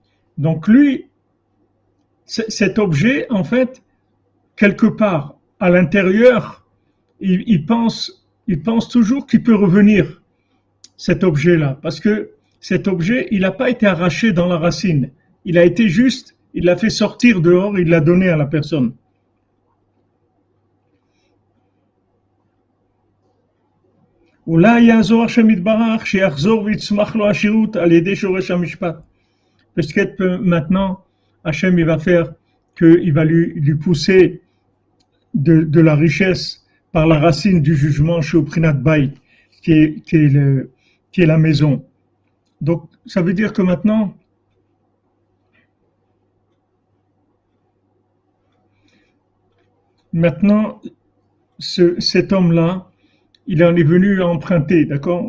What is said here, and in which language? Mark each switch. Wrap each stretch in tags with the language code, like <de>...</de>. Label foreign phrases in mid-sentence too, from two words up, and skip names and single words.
<fr>Donc lui, cet objet, en fait, quelque part, à l'intérieur, il pense il pense toujours qu'il peut revenir, cet objet-là, parce que cet objet, il n'a pas été arraché dans la racine. Il a été juste, il l'a fait sortir dehors, il l'a donné à la personne.</fr> <he>אולי יעזור השם יתברך שיחזור ויצמח לו השירות על ידי שורש המשפט.</he> <fr>Peut-être maintenant, Hachem il va faire qu'il va lui pousser de la richesse par la racine du jugement chez Prinat Bay, qui est la maison. Donc, ça veut dire que maintenant cet homme-là, il en est venu à emprunter, d'accord?</fr>